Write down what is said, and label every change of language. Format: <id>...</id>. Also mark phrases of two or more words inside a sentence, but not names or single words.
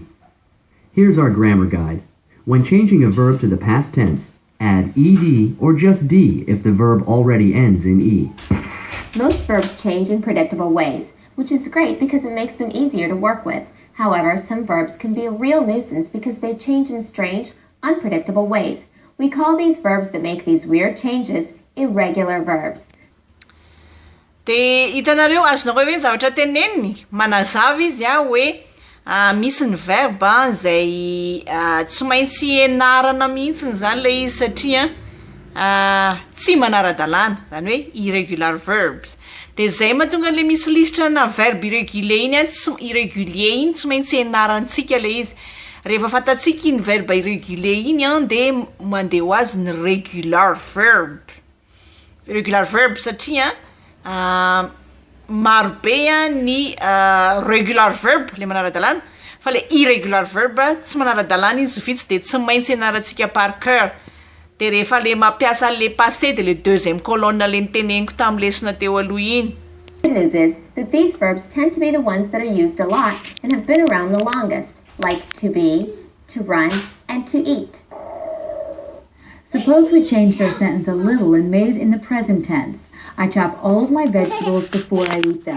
<en>Here's our grammar guide. When changing a verb to the past tense, add ed or just d if the verb already ends in e. Most verbs change in predictable ways, which is great because it makes them easier to work with. However, some verbs can be a real nuisance because they change in strange, unpredictable ways. We call these verbs that make these weird changes irregular verbs.</en> <mg>Dia hitanareo azonareo hoe zavatra teneniny manazava izy hoe misy ny verbe izay tsy maintsy enarana mihitsiny zany le izy satria tsy manara-dalàna, zany hoe</mg> <en>irregular verbs.</en> <mg>Dia zay mahatonga le misy lisitra na</mg> <fr>verbe irrégulier</fr> <mg>iny irrégulier iny tsy maintsy enarantsika le izy. Rehefa fantatsika iny</mg> <fr>verbe irrégulier</fr> <mg>iny dia mandeha ho azy ny</mg> <en>regular verb. Regular verb</en> <mg>satria marobe ny</mg> <en>regular verb</en> <mg>le manara-dalàna, fa le</mg> <en>irregular verb</en> <mg>tsy manara-dalàna izy vitsy dia tsy maintsy enarantsika</mg> <fr>par cœur.</fr> <mg>Dia rehefa le mampiasa le passé dia le</mg> <fr>deuxième colonne</fr> <mg>le niteneniko tamin'ny lesona teo aloha iny.</mg> <en>The good news is that these verbs tend to be the ones that are used a lot and have been around the longest, like to be, to run, and to eat. Suppose we changed our sentence a little and made it in the present tense. I chop all of my vegetables before I eat them.</en>